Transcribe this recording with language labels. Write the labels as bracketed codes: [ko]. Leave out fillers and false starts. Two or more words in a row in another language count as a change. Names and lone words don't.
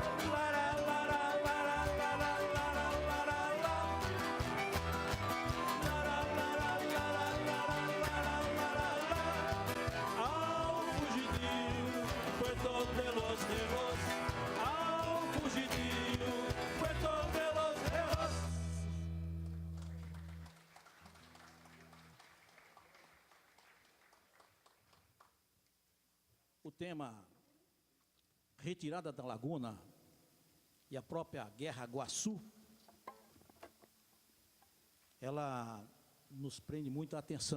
[pt] Lara, lara, lara, lara, lara, lara, lara. Lara, lara, lara, lara, lara, lara, lara. Ao Fugidio, Puerto de los Negros, ao Fugidio, Puerto de los Negros. O tema Retirada da Laguna e a própria Guerra Guaçu, ela nos prende muito a atenção.